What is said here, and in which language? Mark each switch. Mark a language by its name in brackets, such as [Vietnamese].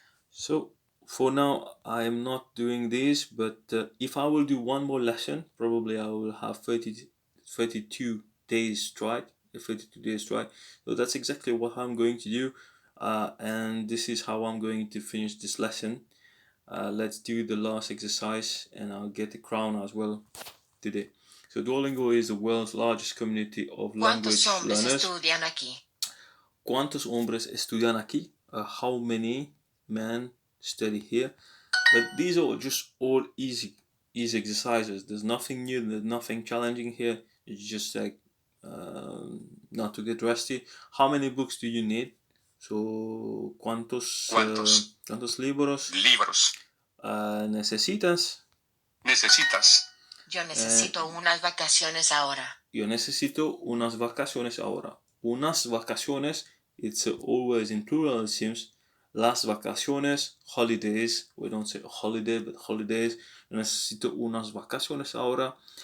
[English] So for now I am not doing this, but if I will do one more lesson, probably I will have 32 days strike. A 32 days strike. So that's exactly what I'm going to do, and this is how I'm going to finish this lesson. Let's do the last exercise, and I'll get the crown as well today. So Duolingo is the world's largest community of language [Spanish] ¿Cuántos hombres [English] learners. [Spanish] estudian aquí? ¿Cuántos hombres estudian aquí? [English] How many men study here? But these are just all easy exercises. There's nothing new, there's nothing challenging here. It's just like not to get rusty. How many books do you need? [Spanish] So, ¿cuántos libros Libros. necesitas? Necesitas. Yo necesito unas vacaciones ahora. Yo necesito unas vacaciones ahora. Unas vacaciones, [English] it's always in plural, it seems. [Spanish] Las vacaciones, [English] holidays. We don't say holiday, but holidays. [Spanish] Yo necesito unas vacaciones ahora.